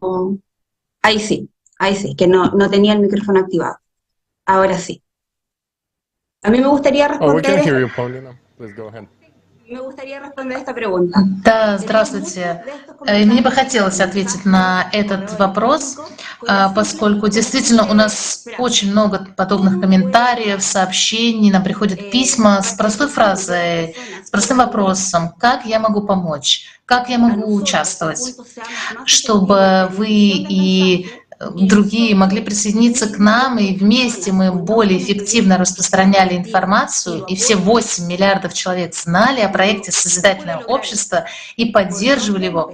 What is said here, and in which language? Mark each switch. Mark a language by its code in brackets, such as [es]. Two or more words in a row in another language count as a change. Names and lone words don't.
[es] Ahí sí, que no tenía el micrófono activado. Ahora sí. A mí me gustaría responder. Me gustaría responder esta pregunta. [ru] Да, здравствуйте. Мне бы хотелось ответить на этот вопрос, поскольку действительно у нас очень много подобных комментариев, сообщений, нам приходят письма с простой фразой, с простым вопросом: как я могу помочь, как я могу участвовать, чтобы вы и другие могли присоединиться к нам, и вместе мы более эффективно распространяли информацию, и все 8 миллиардов человек знали о проекте «Созидательное общество» и поддерживали его.